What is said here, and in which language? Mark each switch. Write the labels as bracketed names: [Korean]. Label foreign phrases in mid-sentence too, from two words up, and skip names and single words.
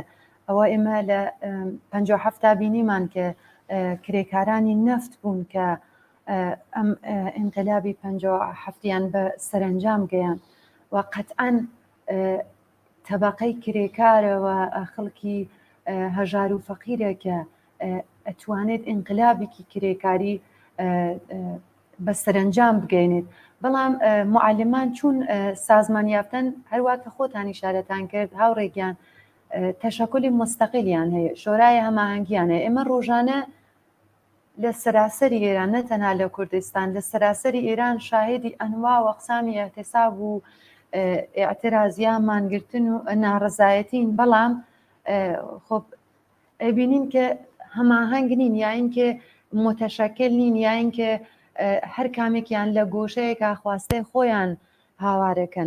[Central Kurdish] ئەوە ئێمە لە 57 بینیمان کە کرێکارانی نەفت بوون کە ئەم ئینقلابی 57یان بە سەرنجام گەیان و قەتعەن تەبەقەی کرێکارەوە خەڵکی هەژار و فەقیرە کە ئەتوانێت ئینقلابێکی کرێکاری بە سەرنجام بگەینێت. بەڵام [Persian] معلمان چون سازمان یافتن [Central Kurdish] هەروە کە خۆتانی شارەتان کرد هاوڕێگیان تەشەکلی مستەقیلیان هەیە شۆرای هەماهەنگیان هەیە. ئێمە ڕۆژانە لە سەراسەری ئێران نەتەنها لە کوردستان لە سەراسەری ئێران شاهێدی ئەنوا و ئەقسامی احتساب و ئاعترازیان مانگرتن و ناڕزایەتین بەڵام خۆ ئەبینین کە هەماهەنگ نین یا اینکە متەشەکل نین یا اینکە هەر کامێکیان لە گۆشەیەکە خواستەی خۆیان هاوارەکەن.